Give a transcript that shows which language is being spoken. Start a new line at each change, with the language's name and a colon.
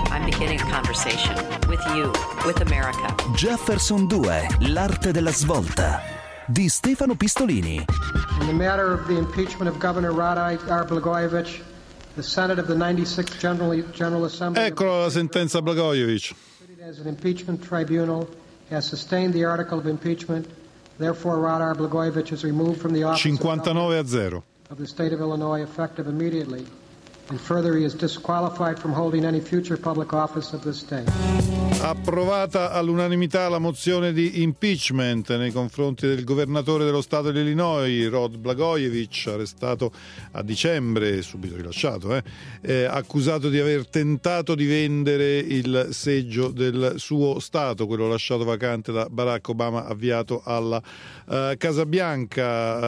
English: I'm beginning a conversation with you, with America.
Italian: Jefferson 2, l'arte della svolta, di Stefano Pistolini.
English: In the matter of the impeachment of Governor Radai Blagojevich, the Senate of the 96th General Assembly...
Italian: Eccolo la sentenza Blagojevic.
English: ...as an impeachment tribunal, has sustained the article of impeachment... Therefore, Radar Blagojevich is removed from the office 59-0. Of the state of Illinois effective immediately. And further, he is disqualified from holding any future public office of this state.
Italian: Approvata all'unanimità la mozione di impeachment nei confronti del governatore dello stato di Illinois, Rod Blagojevich, arrestato a dicembre, subito rilasciato, accusato di aver tentato di vendere il seggio del suo stato, quello lasciato vacante da Barack Obama, avviato alla Casa Bianca.